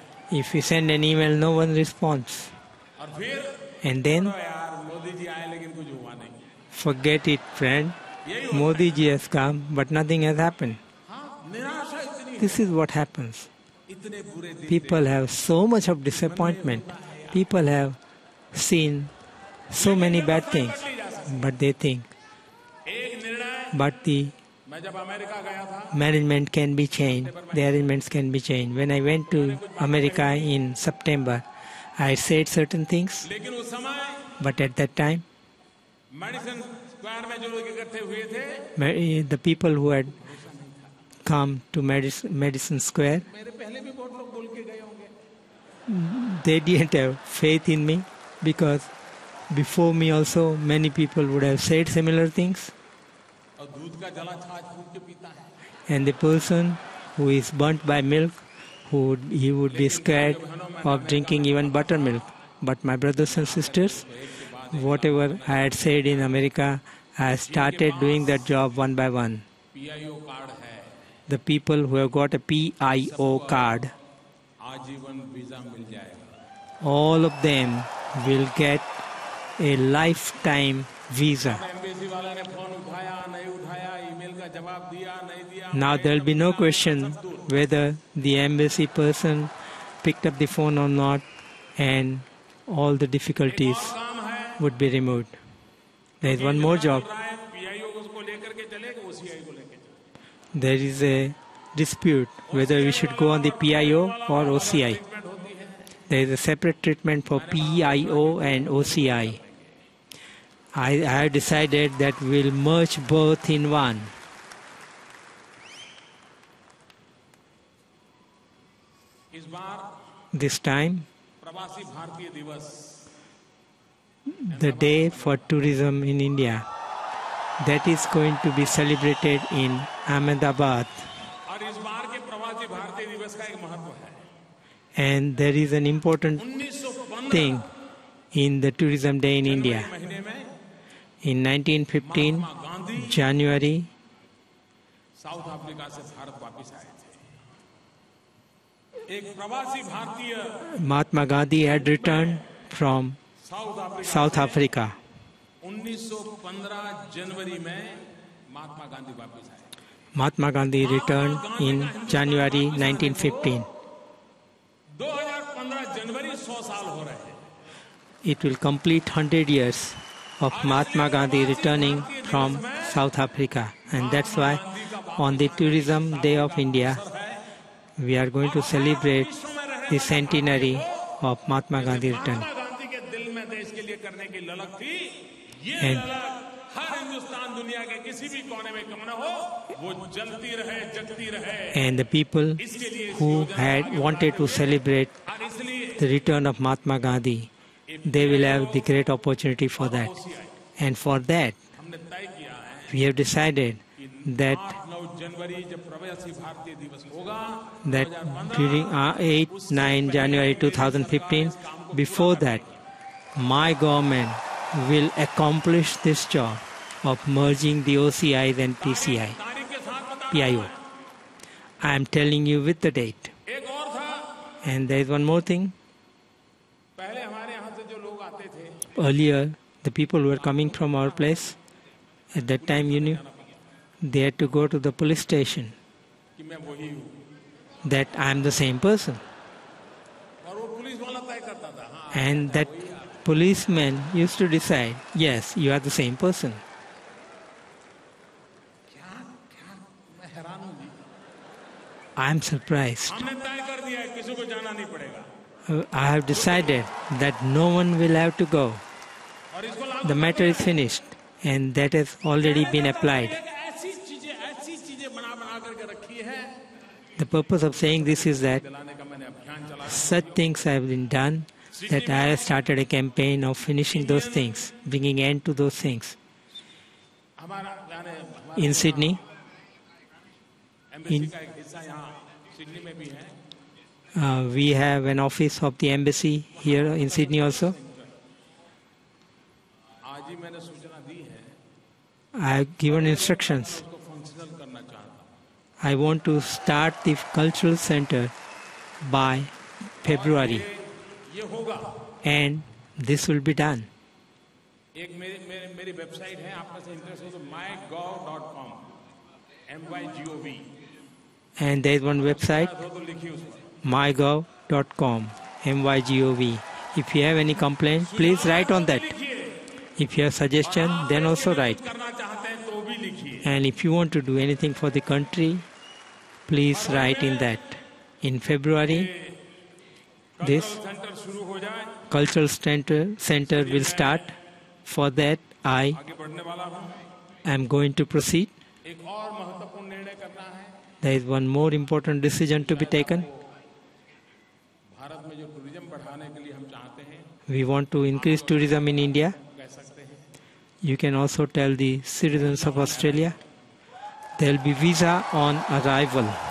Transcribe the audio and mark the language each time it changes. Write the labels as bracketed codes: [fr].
[en] If we send an email, no one responds. [hi] और फिर [en] And then, [hi] यार मोदी जी आए लेकिन कुछ हुआ नहीं. [en] forget it, friend. Modi ji has come, but nothing has happened. [hi] हाँ, निराशा इतनी. [en] This is what happens. [hi] इतने बुरे दिन. [en] People have so much of disappointment. People have seen so many bad things, but they think, [hi] एक निर्णय. [en] but the [hi] मैं जब अमेरिका गया था. [en] management can be changed, the arrangements can be changed. When I went to America in September, I said certain things, [hi] लेकिन उस समय [en] but at that time, [hi] medicine square में जो लोग इकट्ठे हुए थे. [en] the people who had come to Madison Square, [hi] मेरे पहले भी बहुत लोग बोल के गए होंगे. [en] they didn't have faith in me because before me also many people would have said similar things. [hi] और दूध का जला छाछ फूंक के पीता है. [en] And the person who is burnt by milk, he would be scared of drinking even buttermilk. But my brothers and sisters, whatever I had said in America, I started doing that job one by one. [hi] PIO card है. [en] The people who have got a PIO card, [hi] आजीवन visa मिल जाएगा. [en] all of them will get a lifetime visa. [hi] Embassy वाला ने phone उठाया नहीं उठाया, email का जवाब दिया नहीं दिया. [en] Now there will be no question whether the embassy person picked up the phone or not, and all the difficulties [hi] काम है. [en] would be removed. There is one more job. [hi] PIO को उसको लेकर के चले कि OCI को लेकर चले. [en] There is a dispute whether we should go on the PIO or OCI. [hi] Treatment होती है. [en] There is a separate treatment for PIO and OCI. I have decided that we will merge both in one. [hi] इस बार [en] This time, [hi] प्रवासी भारतीय दिवस. [en] the day for tourism in India, that is going to be celebrated in Ahmedabad. [hi] और इस बार के प्रवासी भारतीय दिवस का एक महत्व है. [en] And there is an important 1915 thing in the tourism day in India. [hi] महीने में [en] In 1915, January, [hi] साउथ अफ्रीका से भारत वापस आए थे. एक प्रवासी भारतीय [en] Mahatma Gandhi had returned from [hi] south Africa [en] South Africa. [hi] 1915 जनवरी में महात्मा गांधी वापस आए. [en] Mahatma Gandhi returned in January 1915. [hi] 2015 जनवरी 100 साल हो रहे हैं. [en] It will complete 100 years of Mahatma Gandhi returning from South Africa. And that's why on the Tourism Day of India, we are going to celebrate the centenary of Mahatma Gandhi return. [hi] Mahatma Gandhi के दिल में देश के लिए करने की ललक थी. ये [en] And- [hi] ललक हर हिंदुस्तान दुनिया के किसी भी कोने में क्यों न हो, वो जलती रहे, जगती रहे. [en] And the people [hi] इसके लिए [en] who had wanted to celebrate [hi] और इसलिए [en] the return of Mahatma Gandhi, they will have the great opportunity for that. And for that, [hi] हमने तय किया है [en] we have decided that [hi] 8-9 जनवरी जब प्रवासी भारतीय दिवस होगा, [en] that during 8-9 January 2015, before that, my government will accomplish this job of merging the OCIs and PCI, [hi] तारीख के साथ बता. [en] PIO. I am telling you with the date. [hi] एक और था, [en] And there is one more thing. [hi] पहले हमारे यहाँ से जो लोग आते थे, [en] Earlier, the people who were coming from our place, at that time, you knew, they had to go to the police station [hi] कि मैं वही हूँ. [en] that I am the same person. [hi] और वो पुलिस वाला तय करता था. हाँ, [en] And that policeman used to decide, yes, you are the same person. [hi] मैं हैरान हूँ जी. [en] I am surprised. [hi] हमने तय कर दिया है, किसी को जाना नहीं पड़ेगा. [en] I have decided that no one will have to go. [hi] और इसको लागू [en] The matter is finished and that has already been applied. [hi] ऐसी चीजें बना करके रखी है. [en] The purpose of saying this is that [hi] दिलाने का मैंने अभियान चला. [en] such things have been done that I have started a campaign of finishing those things, bringing end to those things. [hi] हमारा यानी [en] In Sydney, [hi] एम्बेसी का एक हिस्सा यहाँ सिडनी में भी है. [en] we have an office of the embassy here in Sydney also. [hi] आज ही मैंने सूचना दी है. [en] I have given instructions. [hi] उसको फंक्शनल करना चाहता हूँ. [en] I want to start the cultural center by February. [hi] ये होगा। [en] And this will be done. [hi] एक मेरी वेबसाइट है, आप में से इंटरेस्ट हो तो mygov.com, MYGOV. [en] And there is one website, [hi] तो लिखिए उस पर. [en] mygov.com, MYGOV. If you have any complaint, please write on that. If you have suggestion, then also write. [hi] करना चाहते हैं तो भी लिखिए. [en] And if you want to do anything for the country, please write in that. In February, this [hi] centre शुरू हो जाए. [en] cultural center will start. For that, I [hi] आगे बढ़ने वाला हूँ. [en] am going to proceed. [hi] एक और महत्वपूर्ण निर्णय करना है. [en] There is one more important decision to be taken. [hi] Bharat में जो टूरिज्म बढ़ाने के लिए हम चाहते हैं, [en] We want to increase tourism in India. [hi] कह सकते हैं. [en] You can also tell the citizens of Australia there will be visa on arrival.